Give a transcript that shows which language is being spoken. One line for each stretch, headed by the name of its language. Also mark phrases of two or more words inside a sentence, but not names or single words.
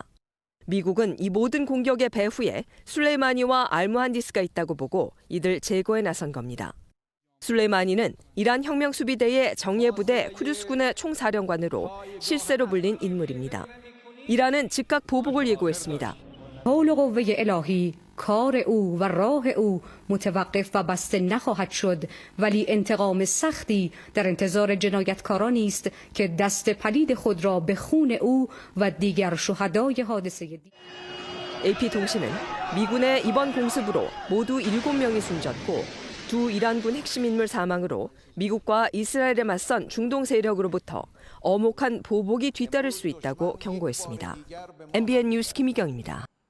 Korean: 미국은 이 모든 공격의 배후에 술레이마니와 알무한디스가 있다고 보고 이들 제거에 나선 겁니다. 술레이마니는 이란 혁명수비대의 정예부대 쿠두스군의 총사령관으로 실세로 불린 인물입니다. 이란은 즉각 보복을 예고했습니다.
Persian: کار او و راه او متوقف و بسته نخواهد شد ولی انتقام سختی در انتظار جنایتکارانی است که دست پلید خود را به خون او و دیگر شهدای حادثه
Korean: AP통신은 미군의 이번 공습으로 모두 7명이 숨졌고 두 이란군 핵심 인물 사망으로 미국과 이스라엘에 맞선 중동 세력으로부터 엄혹한 보복이 뒤따를 수 있다고 경고했습니다. MBN 뉴스 김희경입니다.